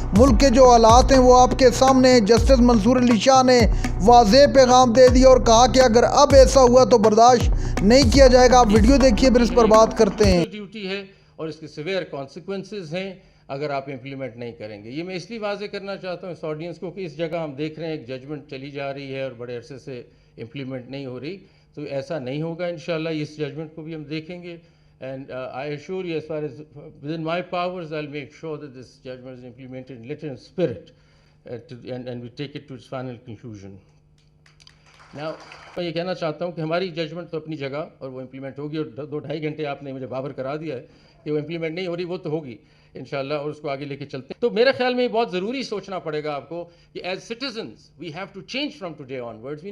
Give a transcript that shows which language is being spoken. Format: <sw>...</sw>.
<ur>ملک کے جو حالات ہیں وہ آپ کے سامنے ہیں. جسٹس منصور علی شاہ نے واضح پیغام دے دیا اور کہا کہ اگر اب ایسا ہوا تو برداشت نہیں کیا جائے گا. آپ ویڈیو دیکھیے پھر اس پر بات کرتے ہیں. ڈیوٹی ہے اور اس کے سیویئر کانسیکوینسز ہیں اگر آپ امپلیمنٹ نہیں کریں گے. یہ میں اس لیے واضح کرنا چاہتا ہوں اس آڈینس کو کہ اس جگہ ہم دیکھ رہے ہیں ایک ججمنٹ چلی جا رہی ہے اور بڑے عرصے سے امپلیمنٹ نہیں ہو رہی. تو ایسا نہیں ہوگا انشاءاللہ. اس ججمنٹ کو بھی ہم دیکھیں گے.</ur> <en>And I assure you, as far as within my powers, I'll make sure that this judgment is implemented in letter and spirit, and we take it to its final conclusion.</en> <ur>Now, میں یہ کہنا چاہتا ہوں کہ ہماری judgment تو اپنی جگہ اور وہ امپلیمنٹ ہوگی، اور 2-2.5 گھنٹے آپ نے مجھے بابر کرا دیا ہے کہ وہ امپلیمنٹ نہیں ہو رہی، وہ تو ہوگی انشاءاللہ، اور اس کو آگے لے کے چلتے ہیں. تو میرے خیال میں یہ بہت ضروری سوچنا پڑے گا آپ کو کہ</ur> <en>As citizens we have to change from today onwards.</en>